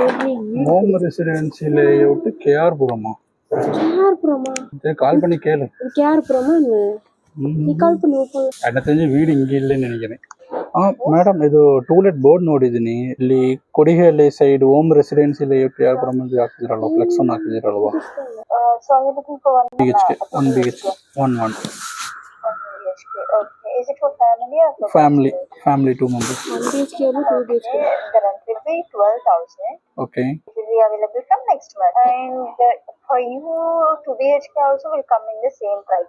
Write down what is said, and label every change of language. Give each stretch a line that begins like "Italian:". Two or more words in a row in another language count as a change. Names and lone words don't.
Tamil: ஹோம் ரெசிடென்சி லேஅவுட் கேஆர் புரமா. கேஆர்புரமா? கால் பண்ணி கேளு. கேஆர்புரமா? நீ ಕಾಲ್ பண்ணி ಓಪನ್. எனக்கு தெரிஞ்சு வீடு இங்கே இல்லைன்னு நினைக்கிறேன்.
Kannada: ಮೇಡಮ್ ಇದು
English: to-let board
Kannada: ನೋಡಿದ್ದೀನಿ. ಇಲ್ಲಿ ಕೊಡಿಗೆಹಳ್ಳಿ ಸೈಡ್ ಹೋಮ್ ರೆಸಿಡೆನ್ಸಿ ಲೇಔಟ್ ಯಾರು ಅಂತ ಹಾಕಿದಿರಲ್ವ, ಫ್ಲೆಕ್ಸ್ ಅನ್ನು ಹಾಕಿದಿರಲ್ವಾ?
English: So are you looking for one BHK, 1 BHK, 1 BHK? Okay. Is it for family or for family, bachelor? family 2 members. 1 BHK or 2 BHK? Okay. The rent will be 12,000. Okay. It will be available from next month. And for you, 2 BHK also will come in the same price.